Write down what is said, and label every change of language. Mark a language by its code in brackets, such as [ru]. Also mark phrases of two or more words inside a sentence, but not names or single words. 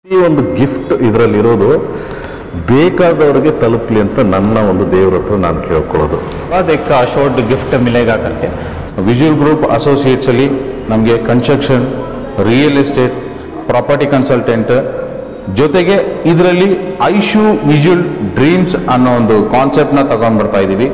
[kn] ಈ ಒಂದು ಗಿಫ್ಟ್ ಇದರಲ್ಲಿರೋದು ಬೇಕಾದವರಿಗೆ ತಲುಪಲಿ ಅಂತ ನನ್ನ ಒಂದು ದೇವರ ಹತ್ರ ನಾನು ಕೇಳ್ಕೊಳ್ಳೋದು. [hi] एक शॉर्ट गिफ्ट मिलेगा करके [kn] विजुअल ग्रुप असोसिएट्स ಅಲ್ಲಿ ನಮಗೆ [en] construction, real estate, property consultant [kn] ಜೊತೆಗೆ ಇದರಲ್ಲಿ ಐಶು ವಿಜುअल ಡ್ರೀಮ್ಸ್ ಅನ್ನೋ ಒಂದು ಕಾನ್ಸೆಪ್ಟ್ ನ ತಗೊಂಡು ಬರ್ತಾ ಇದೀವಿ.